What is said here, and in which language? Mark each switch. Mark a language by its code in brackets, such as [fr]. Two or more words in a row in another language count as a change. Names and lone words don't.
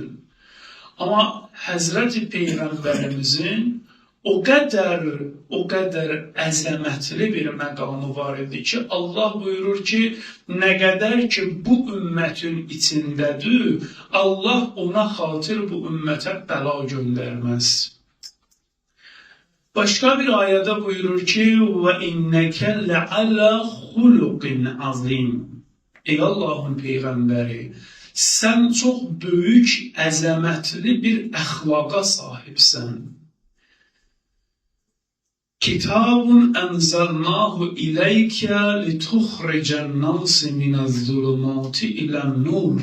[az] Amma Həzrəti Peyğəmbərimizin o qədər əzəmətli bir məqamı var idi ki, Allah buyurur ki, nə qədər ki bu ümmətin içindədir, Allah ona xatir bu ümmətə bəla göndərməz. Başqa bir ayədə buyurur ki, [ar] وَإِنَّكَ لَعَلَى خُلُقٍ عَظِيمٍ. [az] Ey Allahın Peyğəmbəri, sən çox böyük, əzəmətli bir əxlaqa sahibsən. [ar] كتاب أنزلناه إليك لتخرج الناس من الظلمات إلى النور.